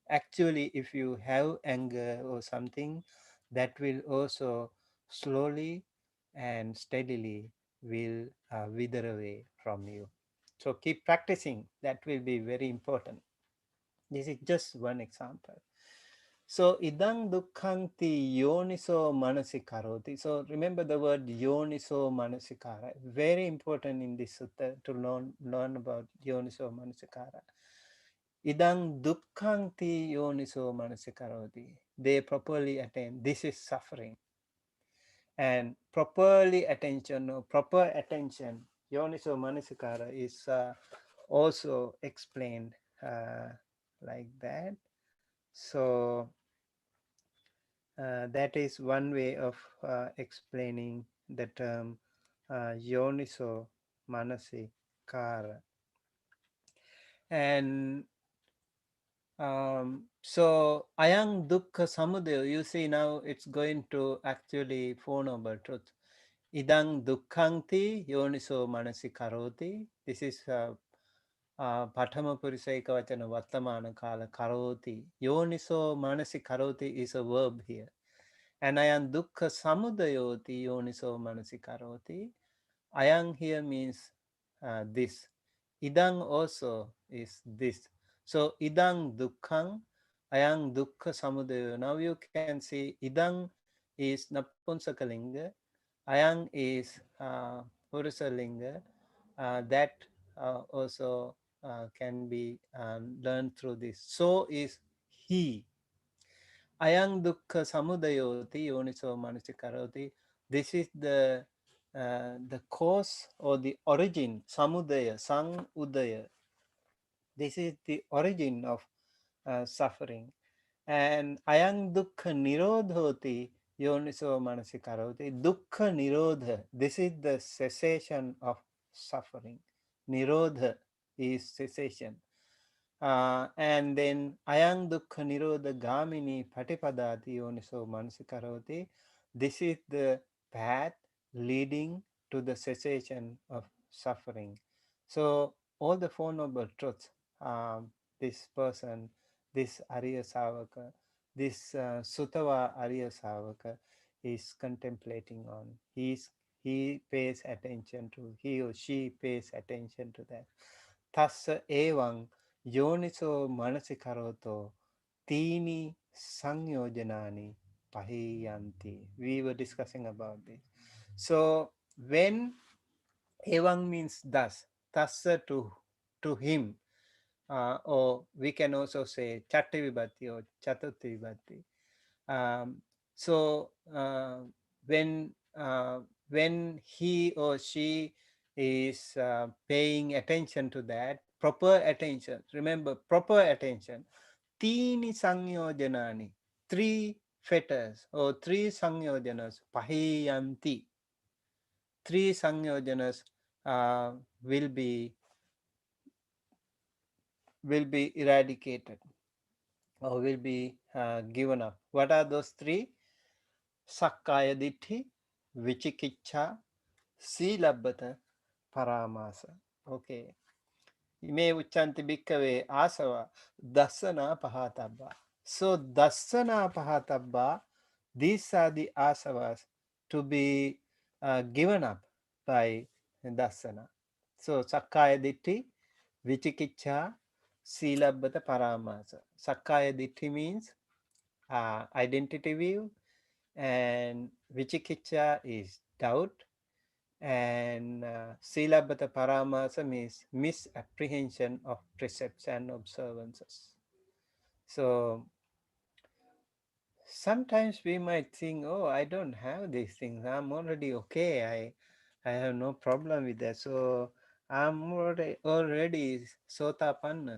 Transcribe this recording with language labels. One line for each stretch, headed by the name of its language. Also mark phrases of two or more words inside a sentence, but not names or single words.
English: Actually, if you have anger or something, that will also slowly and steadily will wither away from you. So keep practicing. That will be very important. This is just one example.
Pali: So idang dukkhanti yoniso manasikkaroti.
English: So remember the word
Pali: yoniso manasikara.
English: Very important in this sutta to learn about
Pali: yoniso manasikara. Idang dukkhanti yoniso manasikkaroti.
English: They properly attain. This is suffering. And properly attention, or proper attention,
Pali: yoniso manasikara
English: is also explained like that. So that is one way of explaining the term
Pali: yoniso manasikara.
English: And so
Pali: ayang dukkha samudaya,
English: you see now it's going to actually four noble truth.
Pali: Idang dukkhanti yoniso manasikaroti.
English: This is
Pali: Pathama Purisa Ekavachana Vartamana Kala Karoti. Yoniso Manasikaroti
English: is a verb here. And
Pali: ayang dukkha samudayoti yoniso manasikaroti.
English: Ayang here means this. Idang also is this.
Pali: So idang dukkhang, ayang dukkha samudayo.
English: Now you can see idang is napumsakalinga, ayang is purusalinga. That also can be learned through this. So is he.
Pali: Ayang dukkha samudayoti yoniso manasikaroti.
English: This is the cause or the origin,
Pali: samudaya, sang udaya.
English: This is the origin of suffering.
Pali: And ayang dukkha nirodhoti yoniso manasikaroti. Dukkha nirodha.
English: This is the cessation of suffering.
Pali: Nirodha
English: is cessation. And then
Pali: ayang dukkha nirodha gamini patipadati yoniso manasikaroti.
English: This is the path leading to the cessation of suffering. So all the four noble truths, this person, this
Pali: Arya Savaka,
English: this
Pali: Sutava Arya Savaka
English: is contemplating on. He pays attention to, he or she pays attention to that.
Pali: Tassa evaṁ yoniso manasikaroto tini sanyojanani pahiyanti.
English: We were discussing about this. So when evaṁ means thus, tassa to him, or we can also say
Pali: chatta vibhatti
English: or
Pali: chaturthi vibhatti.
English: Um, so when he or she is paying attention to that, proper attention. Remember, proper attention.
Pali: Tini sanyojanani,
English: three fetters or three sanyojanas, pahiyanti. Three sanyojanas uh, will be eradicated or will be given up. What are those three?
Pali: Sakkaya Ditti, Vichikicha, Silabbata, Paramasa.
English: Okay.
Pali: Ime uchanti bhikkave asava dasana pahatabba. So dasana pahatabba,
English: these are the asavas to be given up by dasana.
Pali: So Sakkaya Ditti, Vichikicha, Silabbata Paramasa. Sakkaya Ditti
English: means identity view, and Vichikicha is doubt, and
Pali: Silabhata Paramasa
English: means misapprehension of precepts and observances. So sometimes we might think, oh, I don't have these things, I'm already okay, I have no problem with that, so I'm already Sotapanna.